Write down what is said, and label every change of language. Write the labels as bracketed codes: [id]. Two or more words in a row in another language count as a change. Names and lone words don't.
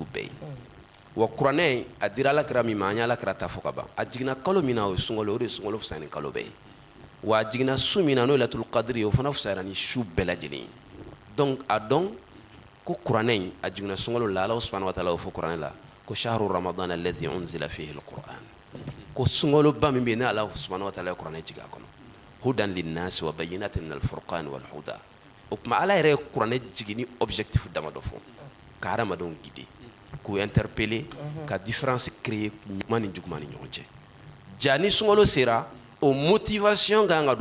[bm] bɛɛ ye wa kuranɛ a dira Alakira min ma an ye Alakira ta fɔ ka ban a jiginna kalo min na o ye sunkalo o de ye sunkalo fisa ni kalo bɛɛ ye wa a jiginna su min na n'o ye Lailatul Qadri ye o fana fisayara ni su bɛɛ lajɛlen ye donc a dɔn ko kuranɛ in a jiginna sunkalo la [ar] الله سبحانه وتعالى [bm] y'o fɔ kuranɛ la ko [ar] شهر رمضان الذي أنزل فيه القرآن [bm] ko sunkalo ba min bɛ yen ne [ar] الله سبحانه وتعالى [bm] ye kuranɛ jigin a kɔnɔ [ar] هدى للناس وبينات من الفرقان والهدى [bm] o tuma Ala yɛrɛ ye kuranɛ jigin ni objectif dama dɔ fɔ ka hadamadenw guider k'u interpeller ka [fr] différence créer [bm] ɲuman ni juguman ni ɲɔgɔn cɛ ja ni sunkalo sera o motivation kan ka don